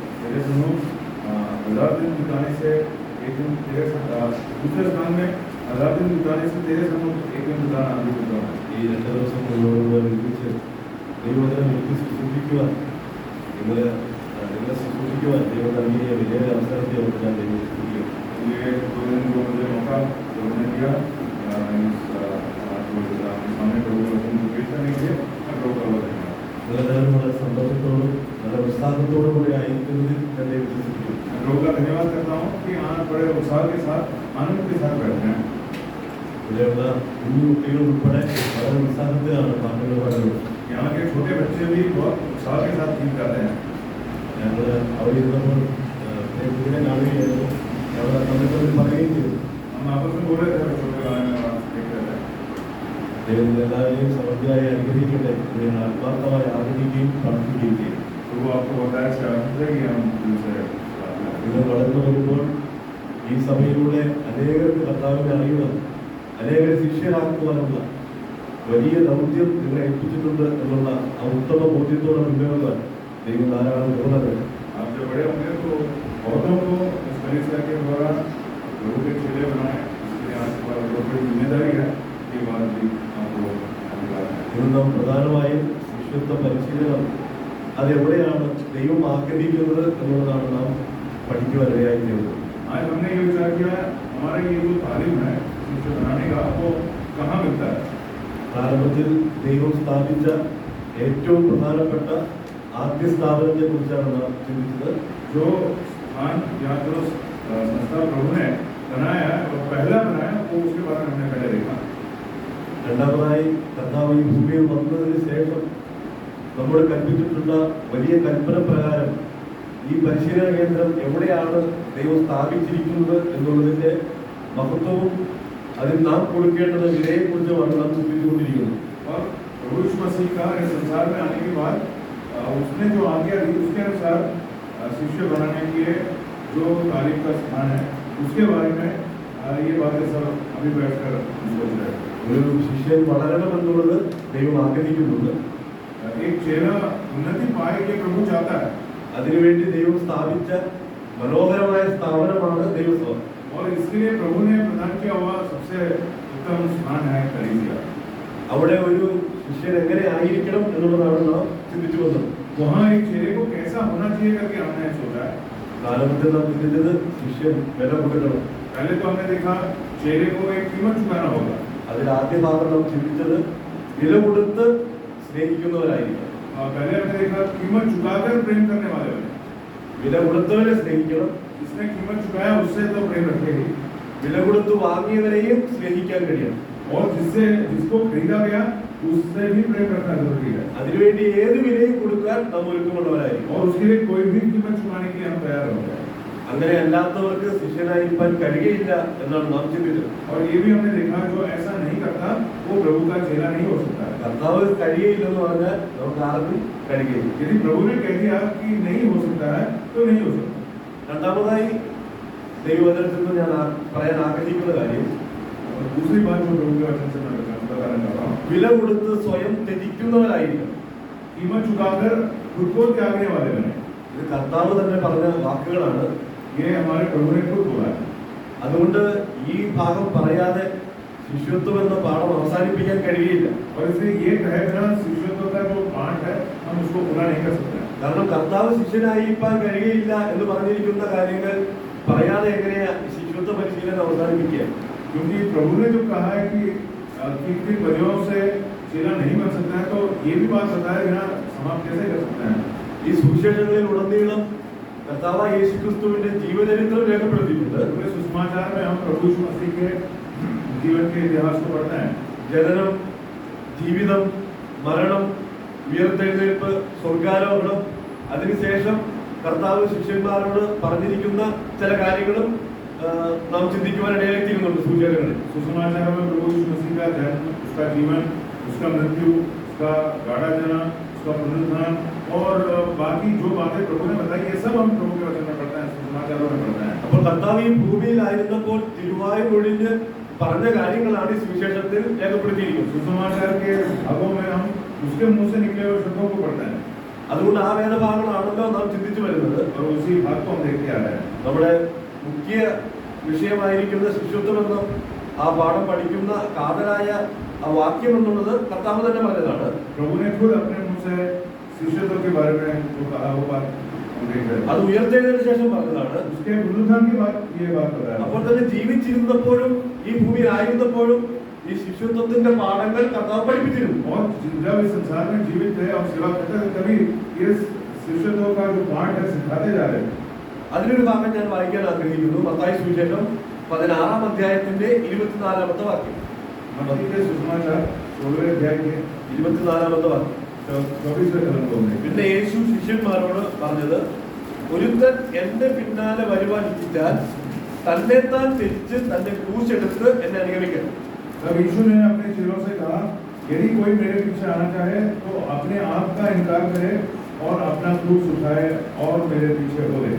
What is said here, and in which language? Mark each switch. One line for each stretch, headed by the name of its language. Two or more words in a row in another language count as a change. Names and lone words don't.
Hindi: मेरे सुनो, 1000 दिन बिताने से एक दिन तेरे दूसरे स्थान में 1000 दिन बिताने से तेरे सन्मुख एक दिन बिताना अधिक उत्तम है.
Malayalam: ഈ 2 ദിവസം മുഴുവൻ ഒരുമിച്ച് ദൈവവചനം എനിക്ക് ശുശ്രൂഷിക്കുവാൻ നിങ്ങളെ ശുശ്രൂഷിക്കുവാൻ ദൈവം നൽകിയ വലിയ അവസരത്തെ ഓർത്ത് ഞാൻ ദൈവം ശുശ്രൂഷിക്കും.
Hindi: ये 2 दिन को मुझे मौका उन्होंने दिया सामने प्रभु का वचन पेश करने के लिए मैं प्रभु का वचन
Malayalam: നിങ്ങളെല്ലാവരും വളരെ സന്തോഷത്തോടും നല്ല ഉത്സാഹത്തോടും കൂടി ആയിരിക്കുന്നതിൽ ഞാൻ ദൈവം വിശ്വസിക്കുന്നു.
Hindi: मैं प्रभु का धन्यवाद करता हूँ कि यहाँ बड़े उत्साह के साथ आनंद के साथ बैठे हैं.
Malayalam: ഇവിടെയുള്ള കുഞ്ഞു കുട്ടികൾ ഉൾപ്പെടെ വളരെ ഉത്സാഹത്തിലാണ് പാട്ടുകൾ പാടുന്നത്.
Hindi: यहाँ के छोटे बच्चे भी बहुत उत्साह के साथ गीत गाते हैं.
Malayalam: ഞങ്ങൾ അവിടെ ഇരുന്നപ്പോൾ ഇതിനെ കാണുകയായിരുന്നു. അവിടെ തമ്മിൽ പറയുകയും ചെയ്തു.
Hindi: हम आपस में बोल रहे थे बच्चों के बारे में देख रहे थे.
Malayalam: ദൈവം എല്ലാവരെയും സമൃദ്ധിയായി അനുഗ്രഹിക്കട്ടെ. നിങ്ങൾ ആത്മാർത്ഥമായി ആഗ്രഹിക്കുകയും പ്രാർത്ഥിക്കുകയും ചെയ്യും.
Hindi: तो वो आपको बताया कि हम दूसरे
Malayalam: നിങ്ങൾ വളർന്നു വരുമ്പോൾ ഈ സഭയിലൂടെ അനേകർക്ക് കർത്താവിനെ അറിയുവാൻ അനേകരെ ശിഷ്യരാക്കുവാനുള്ള വലിയ ദൗത്യം നിങ്ങളെ ഏൽപ്പിച്ചിട്ടുണ്ട് എന്നുള്ള ആ ഉത്തമ ബോധ്യത്തോടെ മുന്നേറുവാൻ ദൈവം ധാരാളം പോകുന്നത്.
Hindi: आप जब बड़े होंगे तो औरतों को इस कलीसिया के द्वारा लोगों के चेले बनाए. इसलिए आपके पास बहुत बड़ी जिम्मेदारी है. ये बात भी आपको
Malayalam: ഇന്ന് നാം പ്രധാനമായും ശിഷ്യത്വ പരിശീലനം അതെവിടെയാണ് ദൈവം ആഗ്രഹിക്കുന്നത് എന്നുള്ളതാണ് നാം പഠിക്കുവാനിടയായി തീർന്നത്.
Hindi: आज हमने ये विचार किया हमारा ये जो तालीम है शिष्य बनाने का वो कहाँ मिलता है.
Malayalam: പ്രാരംഭത്തിൽ ദൈവം സ്ഥാപിച്ച ഏറ്റവും പ്രധാനപ്പെട്ട ആദ്യ സ്ഥാപനത്തെ കുറിച്ചാണ് നാം ചിന്തിച്ചത്.
Hindi: जो स्थान या जो संस्था प्रभु ने बनाया और पहला बनाया वो उसके बारे में हमने पहले देखा.
Malayalam: രണ്ടാമതായി കർത്താവ് ഈ ഭൂമിയിൽ വന്നതിന് ശേഷം നമ്മോട് കൽപ്പിച്ചിട്ടുള്ള വലിയ കൽപ്പന പ്രകാരം ഈ പരിശീലന കേന്ദ്രം എവിടെയാണ് ദൈവം സ്ഥാപിച്ചിരിക്കുന്നത് എന്നുള്ളതിന്റെ മഹത്വവും അതിൽ നാം കൊടുക്കേണ്ടത് വിലയെക്കുറിച്ചുമാണ് നാം ചിന്തിച്ചുകൊണ്ടിരിക്കുന്നത്.
Hindi: और प्रभु यीशु मसीह का इस संसार में आने के बाद उसने जो आज्ञा दी उसके अनुसार शिष्य बनाने के लिए जो तालीम का स्थान है उसके बारे में ये बातें सब अभी बैठकर सोच रहे हैं.
Malayalam: ഒരു ശിഷ്യൻ വളരണമെന്നുള്ളത് ദൈവം ആഗ്രഹിക്കുന്നുണ്ട്.
Hindi: एक चेला उन्नति पाए ये प्रभु चाहता है.
Malayalam: അതിനുവേണ്ടി ദൈവം സ്ഥാപിച്ച മനോഹരമായ സ്ഥാപനമാണ് ദൈവസഭ.
Hindi: और इसके लिए प्रभु ने प्रदान किया हुआ सबसे उत्तम स्थान है कलीसिया.
Malayalam: അവിടെ ഒരു ശിഷ്യൻ എങ്ങനെ ആയിരിക്കണം എന്നുള്ളതാണ് നാം ചിന്തിച്ചു വന്നത്.
Hindi: वहाँ एक चेले को कैसा होना चाहिए करके हमने सोचा है.
Malayalam: പ്രാരംഭത്തിൽ നാം ചിന്തിച്ചത് ശിഷ്യൻ വില കൊടുക്കണം.
Hindi: पहले तो हमने देखा चेले को एक कीमत चुकाना होगा.
Malayalam: അതിൽ ആദ്യ ഭാഗം നാം ചിന്തിച്ചത് വില കൊടുത്ത് സ്നേഹിക്കുന്നവരായിരിക്കണം.
Hindi: पहले हमने देखा कीमत चुकाकर प्रेम करने वाले बने.
Malayalam: വില കൊടുത്തവരെ സ്നേഹിക്കണം.
Hindi: जिसने कीमत चुकाया उससे तो प्रेम रखेगी.
Malayalam: വില കൊടുത്ത് വാങ്ങിയവരെയും സ്നേഹിക്കാൻ കഴിയണം.
Hindi: और जिसको खरीदा गया उससे भी प्रेम रखना जरूरी है.
Malayalam: അതിനുവേണ്ടി ഏത് വിലയും കൊടുക്കാൻ നാം ഒരുക്കമുള്ളവരായിരിക്കും.
Hindi: और उसके लिए कोई भी कीमत चुकाने के लिए हम तैयार हो गए.
Malayalam: അങ്ങനെ അല്ലാത്തവർക്ക് ശിഷ്യനായിരിക്കാൻ കഴിയുകയില്ല എന്നാണ് നാം ചിന്തിച്ചത്.
Hindi: और ये भी हमने देखा जो ऐसा नहीं करता वो प्रभु का चेला नहीं हो सकता है.
Malayalam: കർത്താവ് കഴിയുകയില്ലെന്ന് പറഞ്ഞാൽ നമുക്ക് ആർക്കും കഴിയുകയില്ല.
Hindi: यदि प्रभु ने कह दिया कि नहीं हो सकता है तो नहीं हो सकता.
Malayalam: രണ്ടാമതായി ദൈവവചനത്തിൽ നിന്ന് ഞാൻ പറയാൻ ആഗ്രഹിക്കുന്ന കാര്യം
Hindi: और दूसरी बात जो प्रभु के वचन से मैं बताना चाहता हूँ
Malayalam: വില കൊടുത്ത് സ്വയം ത്യജിക്കുന്നവരായിരിക്കണം.
Hindi: कीमत चुकाकर खुद को त्यागने वाले बने.
Malayalam: ഇത് കർത്താവ് തന്നെ പറഞ്ഞ വാക്കുകളാണ്.
Hindi: ये हमारे प्रभु ने खुद बोला है.
Malayalam: അതുകൊണ്ട് ഈ ഭാഗം പറയാതെ ശിഷ്യത്വം എന്ന പാഠം അവസാനിപ്പിക്കാൻ കഴിയില്ല.
Hindi: और इसलिए ये कहे बिना शिष्यत्व का जो पाठ है हम उसको पूरा नहीं कर सकते.
Malayalam: കാരണം കർത്താവ് ശിഷ്യനായിരിക്കാൻ കഴിയില്ല എന്ന് പറഞ്ഞിരിക്കുന്ന കാര്യങ്ങൾ പറയാതെ എങ്ങനെയാ ശിഷ്യത്വ പരിശീലനം അവസാനിപ്പിക്കുക?
Hindi: क्योंकि प्रभु ने जो कहा है कि किन वजहों से चेला नहीं बन सकता है तो ये भी बात बताए बिना समाप्त कैसे कर सकते हैं.
Malayalam: ഈ സുവിശേഷങ്ങളിൽ ഉടനീളം കർത്താവായ യേശുക്രിസ്തുവിന്റെ ജീവചരിത്രം രേഖപ്പെടുത്തിയിട്ടുണ്ട്.
Hindi: पूरे सुसमाचार में हम प्रभु यीशु मसीह के जीवन के इतिहास को पढ़ते हैं.
Malayalam: ജനനം, ജീവിതം, മരണം, ഉയർത്തെഴുന്നേൽപ്പ്, സ്വർഗാരോഹണം, അതിനുശേഷം കർത്താവ് ശിഷ്യന്മാരോട് പറഞ്ഞിരിക്കുന്ന ചില കാര്യങ്ങളും നാം ചിന്തിക്കുവാൻ ഇടയായിത്തീരുന്നുണ്ട് സുവിശേഷങ്ങളിൽ.
Hindi: सुसमाचार में प्रभु यीशु मसीह का जन्म, उसका जीवन, उसका मृत्यु, उसका गाढ़ा जन्म, उसका पुनरुत्थान और बाकी जो बातें प्रभु ने बताई ये सब हम प्रभु के वचन में पढ़ते हैं, सुसमाचारों में पढ़ते हैं.
Malayalam: അപ്പോൾ കർത്താവ് ഈ ഭൂമിയിലായിരുന്നപ്പോൾ തിരുവായി ഒഴിഞ്ഞ് പറഞ്ഞ കാര്യങ്ങളാണ് ഈ സുവിശേഷത്തിൽ രേഖപ്പെടുത്തിയിരിക്കുന്നത്.
Hindi: सुसमाचार के भागों में हम उसके मुंह से निकले हुए शब्दों को पढ़ते हैं.
Malayalam: അതുകൊണ്ട് ആ വേദഭാഗങ്ങളാണല്ലോ നാം ചിന്തിച്ചു വരുന്നത്.
Hindi: और उसी भाग को हम देखते आ रहे हैं.
Malayalam: നമ്മുടെ മുഖ്യ വിഷയമായിരിക്കുന്ന ശിശുത്വം എന്ന ആ പാഠം പഠിക്കുന്ന കാതലായ ആ വാക്യം എന്നുള്ളത് കർത്താവ് തന്നെ പറഞ്ഞതാണ്.
Hindi: प्रभु ने खुद अपने मुंह से शिष्यत्व के बारे में जो कहा वो बात हम देख रहे हैं.
Malayalam: അത് ഉയർത്തെഴുന്നതിന് ശേഷം പറഞ്ഞതാണ്.
Hindi: उसके पुनरुत्थान की बात ये बात बता रहा
Malayalam: അപ്പോൾ തന്നെ ജീവിച്ചിരുന്നപ്പോഴും ഈ ഭൂമിയിൽ ആയിരുന്നപ്പോഴും ഈ ശിശുത്വത്തിന്റെ പാഠങ്ങൾ കർത്താവ് പഠിപ്പിച്ചിരുന്നു.
Hindi: और जब इस संसार में जीवित थे और सेवा करते थे तभी ये शिष्यत्व का जो पाठ है सिखाते जा रहे हैं.
Malayalam: അതിലൊരു ഭാഗം ഞാൻ വായിക്കാൻ ആഗ്രഹിക്കുന്നു. മത്തായി സുവിശേഷം 16-ാം അധ്യായത്തിന്റെ 24-ാമത്തെ വാക്യം.
Hindi: मत्ती के सुसमाचार 16वें अध्याय के
Malayalam: 24-ാമത്തെ വാക്യം.
Hindi: 24वें कलम को हमने.
Malayalam: പിന്നെ യേശു ശിഷ്യന്മാരോട് പറഞ്ഞത്, ഒരുത്തൻ എന്റെ പിന്നാലെ വരുവാൻ ഇച്ഛിച്ചാൽ തന്നെത്താൻ തിരിച്ച് തന്റെ ക്രൂശ് എടുത്ത് എന്നെ അനുഗമിക്കണം.
Hindi: तब यीशु ने अपने चेलों से कहा, यदि कोई मेरे पीछे आना चाहे तो अपने आप का इनकार करे और अपना क्रूस उठाए और मेरे पीछे हो ले.